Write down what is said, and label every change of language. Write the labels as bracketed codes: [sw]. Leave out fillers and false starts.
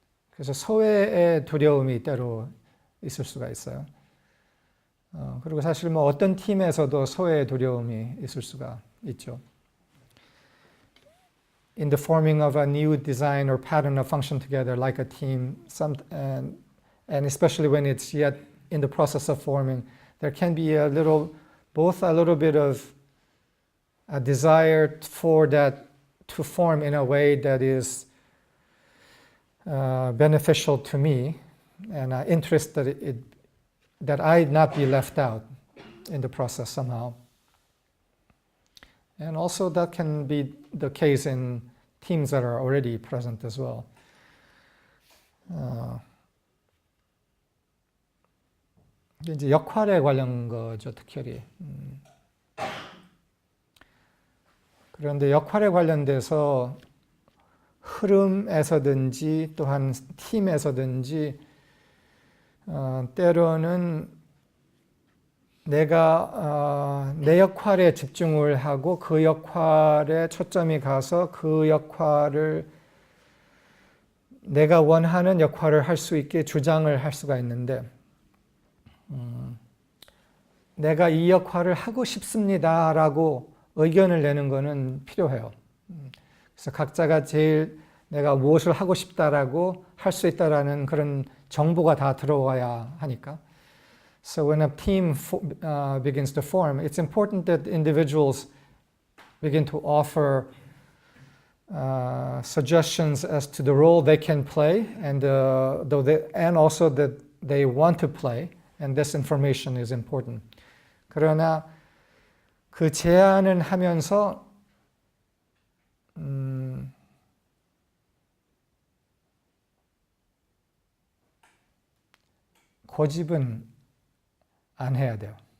[ko] 그래서 소외의 두려움이 때로 있을 수가 있어요. 그리고 사실 뭐 어떤 팀에서도 소외의 두려움이 있을 수가 있죠. [en] In the forming of a new design or pattern of function together like a team, and especially when it's yet in the process of forming, there can be both a little bit of a desire for that to form in a way that is beneficial to me, and an interest that I not be left out in the process somehow. And also that can be the case in teams that are already present as well. [ko] 이제 역할에 관련 거죠, 특별히. 그런데 역할에 관련돼서 흐름에서든지 또한 팀에서든지 때로는 내가 내 역할에 집중을 하고 그 역할에 초점이 가서 그 역할을 내가 원하는 역할을 할 수 있게 주장을 할 수가 있는데 내가 이 역할을 하고 싶습니다라고 의견을 내는 것은 필요해요. 그래서 각자가 제일 내가 무엇을 하고 싶다라고 할 수 있다라는 그런 정보가 다 들어와야 하니까. [en] So when a team begins to form, it's important that individuals begin to offer suggestions as to the role they can play, and also that they want to play, and this information is important. [ko] 그러나 그 제안을 하면서 고집은 안 해야 돼요.